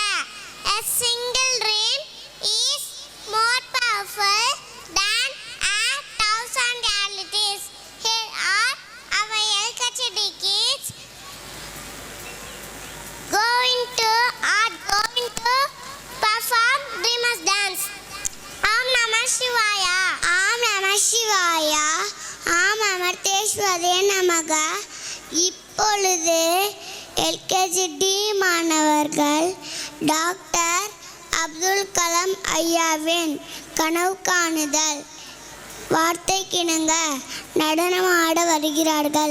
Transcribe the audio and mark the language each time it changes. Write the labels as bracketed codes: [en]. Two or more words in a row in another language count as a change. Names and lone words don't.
[en] A single dream is more powerful than 1,000 realities. Here are our LKG kids going to perform Dreamers Dance. [sa] ॐ नमः शिवाय। ॐ नमः शिवाय. ॐ अमन्तेश्वरी नमग. [ta] இப்பொழுது எல்கேஜி மாணவர்கள் டாக்டர் அப்துல் கலாம் ஐயாவின் கனவு காணுதல் வார்த்தைக்கிணங்க நடனமாட வருகிறார்கள்.